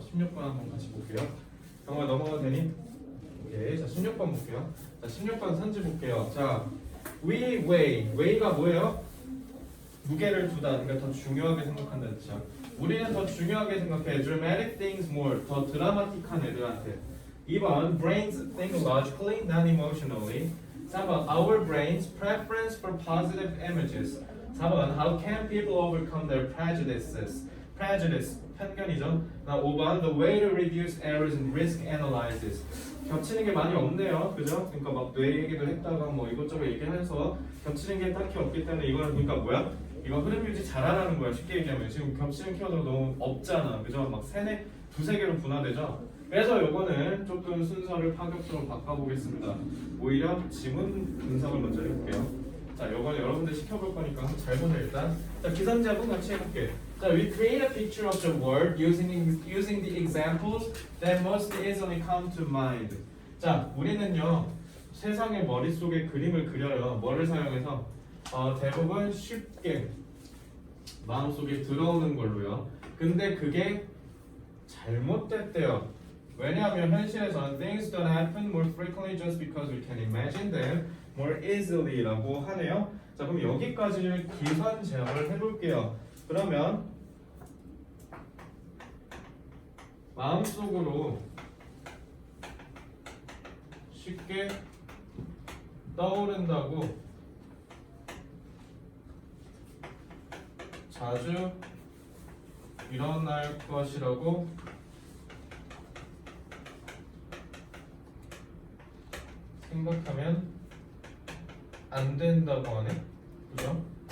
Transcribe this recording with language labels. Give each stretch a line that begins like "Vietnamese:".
Korean: 16번 한번 같이 볼게요. 정말 넘어가도 되니? 오케이. 자, 16번 볼게요. 자, 16번 선지 볼게요. 자, weigh가 뭐예요? 무게를 두다. 그러니까 더 중요하게 생각한다 했죠. 우리는 더 중요하게 생각해.
English: dramatic things more.
Korean: 더 드라마틱한 애들한테.
English: 2번 brains think logically, not emotionally. 4번 our brains preference for positive images. 4번 how can people overcome their prejudices.
Korean: prejudice 편견이죠.
English: 5번 the way to reduce errors in risk analysis.
Korean: 겹치는 게 많이 없네요. 그죠? 그러니까 막 뇌 얘기도 했다가 뭐 이것저것 얘기해서 겹치는 게 딱히 없기 때문에 이거는 그러니까 뭐야? 이거 흐름 유지 잘하라는 거야. 쉽게 얘기하면 지금 겹치는 키워드가 너무 없잖아. 그죠? 막 두세 개로 분화되죠? 그래서 요거는 조금 순서를 파격적으로 바꿔보겠습니다. 오히려 지문 분석을 먼저 해볼게요. 자, 요거는 여러분들 시켜볼 거니까 한번 잘 보세요 일단. 자, 기선제압은 같이 해볼게.
English: 자, we create a picture of the world using the examples that most easily come to mind.
Korean: 자, 우리는요 세상의 머릿속에 그림을 그려요. 뭐를 사용해서? 대부분 쉽게 마음속에 들어오는 걸로요. 근데 그게 잘못됐대요. 왜냐하면 현실에서는
English: things don't happen more frequently just because we can imagine them more easily
Korean: 라고 하네요. 자, 그럼 여기까지를 기선 제압을 해볼게요. 그러면 마음속으로 쉽게 떠오른다고 자주 일어날 것이라고 생각하면 안 된다고 하네. 그죠?